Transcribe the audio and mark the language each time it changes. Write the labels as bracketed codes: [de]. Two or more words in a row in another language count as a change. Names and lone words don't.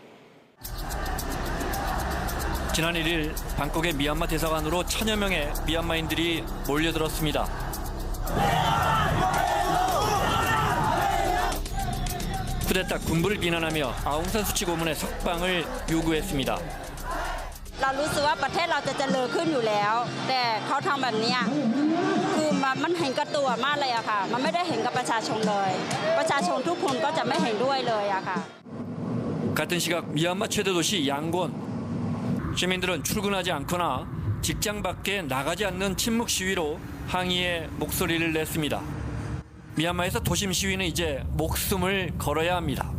[ko] 지난 1일 방콕의 미얀마 대사관으로 1,000여 명의 미얀마인들이 몰려들었습니다. 쿠데타 군부를 비난하며 아웅산 수치 고문의 석방을 요구했습니다. [th] เรารู้สึกว่าประเทศเราจะเจริญขึ้นอยู่แล้วแต่เขาทำแบบนี้คือมันเห็นกับตัวมากเลยอะค่ะมันไม่ได้เห็นกับประชาชนเลยประชาชนทุกคนก็จะไม่เห็นด้วยเลยอะค่ะ [ko] 같은 시각 미얀마 최대 도시 양곤. 시민들은 출근하지 않거나 직장 밖에 나가지 않는 침묵 시위로 항의의 목소리를 냈습니다. 미얀마에서 도심 시위는 이제 목숨을 걸어야 합니다.